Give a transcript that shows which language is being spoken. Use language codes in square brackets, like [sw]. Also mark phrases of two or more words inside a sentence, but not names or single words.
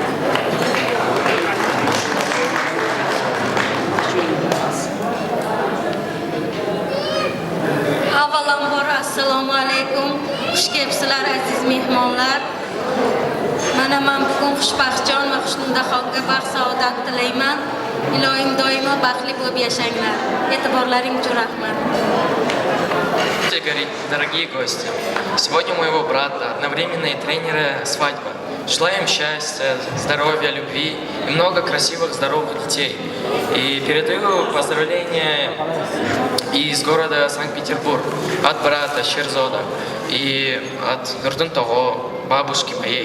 [uz] Avvalambor assalomu alaykum. Xush kelibsizlar aziz mehmonlar. Mana men bugun Xushbaxtjon va Xushnidaxonga baxt saodat tilayman. Ilohim doimo baxtli bo'lib yashanglar. E'tiborlaring uchun rahmat. [ru] Дорогие гости, сегодня у моего брата одновременные тренеры свадьбы. Желаем счастья, здоровья, любви и много красивых, здоровых детей. И передаю поздравления из города Санкт-Петербург от брата Шерзода и от Нурдунтого, бабушки моей.